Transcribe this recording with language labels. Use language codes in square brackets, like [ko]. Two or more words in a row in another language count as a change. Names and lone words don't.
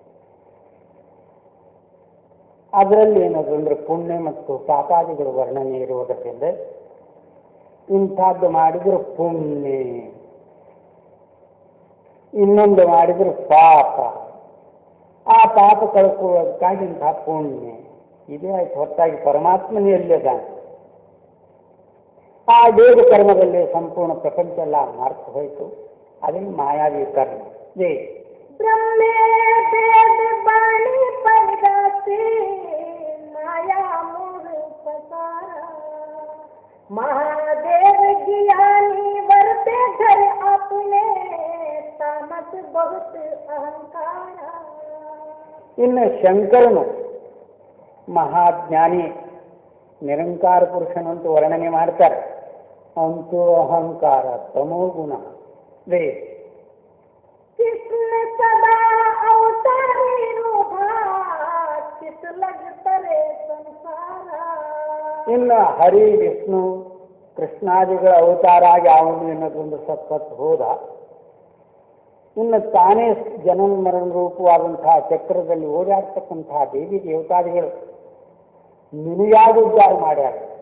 [kn] ಅದರಲ್ಲಿ ಏನದಂದ್ರೆ ಪುಣ್ಯ ಮತ್ತು ಪಾಪಾದಿಗಳ ವರ್ಣನೆ ಇರುವುದರಿಂದ ಇಂಥದ್ದು ಮಾಡಿದ್ರೆ ಪುಣ್ಯ, ಇನ್ನೊಂದು ಮಾಡಿದ್ರೆ ಪಾಪ, ಆ ಪಾಪ ಕಳ್ಕೊಳ್ಳೋದಕ್ಕಾಗಿ ಇಂಥ ಪುಣ್ಯ. ಇದೇ ಆಯ್ತು ಹೊರತಾಗಿ ಪರಮಾತ್ಮನೇ ಎಲ್ಲಿದ್ದಾನೆ. ಆ ದೇವ ಕರ್ಮದಲ್ಲಿ ಸಂಪೂರ್ಣ ಪ್ರಪಂಚ ಎಲ್ಲ ಮಾರ್ತು ಹೋಯಿತು. ಅದೇ ಮಾಯಾವಿ ಕರ್ಮ. ಜೈ [hi] ब्रह्मे वेद बाणी परगासी माया मोह पसारा, महादेव ज्ञानी वर्ते घर अपने तामस बहुत अहंकार. [kn] ಇನ್ನು ಶಂಕರನು ಮಹಾಜ್ಞಾನಿ ನಿರಂಕಾರ ಪುರುಷನಂತೂ ವರ್ಣನೆ ಮಾಡ್ತಾರೆ. ಅಂತೂ ಅಹಂಕಾರ ತಮೋಗುಣ. [hi] कृष्ण सदा अवतारी रूपा, किस लग तरे संसार. [kn] ಇನ್ನು ಹರಿ ವಿಷ್ಣು ಕೃಷ್ಣಾದಿಗಳ ಅವತಾರ ಆಗಿ ಅವನು ಎನ್ನೋದೊಂದು ಸತ್ಪತ್ತು ಹೋದ. ಇನ್ನು ತಾನೇ ಜನನ ಮರಣ ರೂಪವಾದಂತಹ ಚಕ್ರದಲ್ಲಿ ಓಡಾಡ್ತಕ್ಕಂತಹ ದೇವಿ ದೇವತಾದಿಗಳು ನಿನಗಾಗಿ ಉದ್ಧಾರ ಮಾಡ್ಯಾರ.